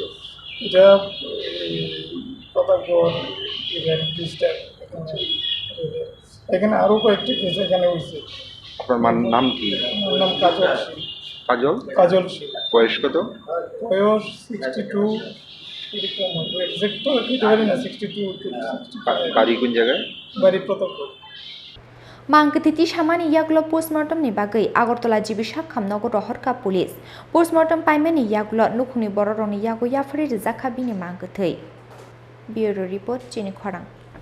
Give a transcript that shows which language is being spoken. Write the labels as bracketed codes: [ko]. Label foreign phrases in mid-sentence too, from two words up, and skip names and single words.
[bn] এটা প্রতাপগড় ব্রিজটা এখানে আরও কয়েকটি কেস এখানে হয়েছে। আপনার মার নাম কি? আমার নাম কাজল শীল। কাজল শীল। বয়স কত? বয়স 62 এরকম এক্সাক্ট তো দিতে পারি না 62 বাড়ি কোন জায়গায়? বাড়ি প্রতাপগড়। [trp] Mangketiti samani yaklo postmortem ni bagai Agartala jibisa khamnago rohorka police postmortem paimani yaklo nukhuni bororoni yago yafri rizakha bini mangkethei. [en] Bureau report [trp] Chini Khorang.